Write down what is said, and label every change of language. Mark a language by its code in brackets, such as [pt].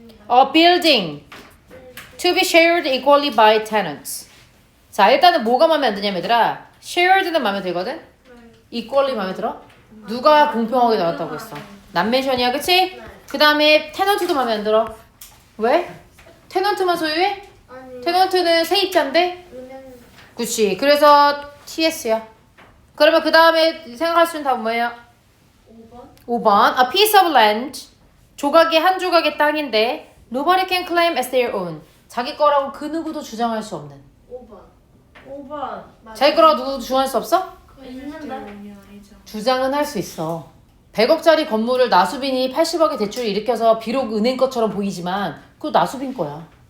[en] A building to be shared equally by tenants. [ko] 자, 일단은 뭐가 마음에 안 드냐면 얘들아, shared는 마음에 들거든? equally 마음에 들어? 누가 공평하게 나왔다고 했어? 남멘션이야, 그치? 그 다음에 테넌트도 마음에 안 들어. 왜? 테넌트만 소유해? 아니 테넌트는 세입자인데? 은행 그치. 그래서 TS야. 그러면 그 다음에 생각할 수 있는 답은 뭐예요? 5번 [en] 5번. A piece of land. [ko] 조각이 한 조각의 땅인데 [en] nobody can claim as their own. [ko] 자기 거라고 그 누구도 주장할 수 없는. 5번 자기 거라고 누구도 주장할 수 없어? 있는데 주장은 할 수 있어. 100억짜리 건물을 나수빈이 80억의 대출을 일으켜서 비록 은행 것처럼 보이지만 그거 나수빈 거야.